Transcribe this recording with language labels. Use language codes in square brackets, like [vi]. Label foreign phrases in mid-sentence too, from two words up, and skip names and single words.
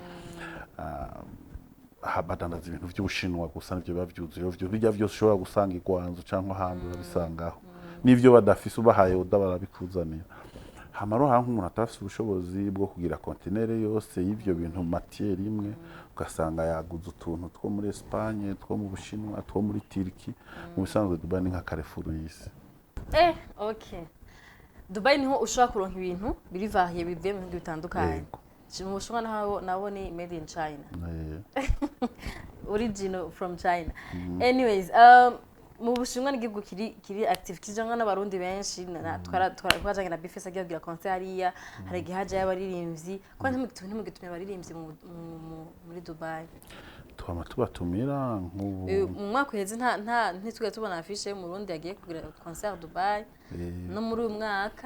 [rn] badandaza ibintu by'Ubushinwa gusa nivyo bavyuzuye byo bijya byose ushobora gusanga igwanzu cyangwa hanze babisangaho nivyo badafise ubahaye barabikuzanira hamaro hantu umuntu atafise ubushobozi bwo kugira kontinere yose y'ivyo bintu matière imwe ugasanga yaguze utuntu two muri Espagne two mu Bushinwa two muri Turkey mu bisanzwe Dubai ni nka Carrefour y'isi okay Dubai niho ushobora kuronka ibintu biri vahiye bivuye mu bihugu bitandukanye mu Bushinwa naho ni [en] made in China original from China anyways [rn] mu Bushinwa n'igihugu kiri active kijanga n'abarundi benshi twajanye na Bifesa agiye kugira concert hariya hari igihaje y'abaririmbyi kandi ntimugitumye abaririmbyi muri Dubai twama tubatumira nk'ubu mu mwaka uheze ntitwe tubona afishe yo mu Burundi yagiye kugira concert Dubai no muri uyu mwaka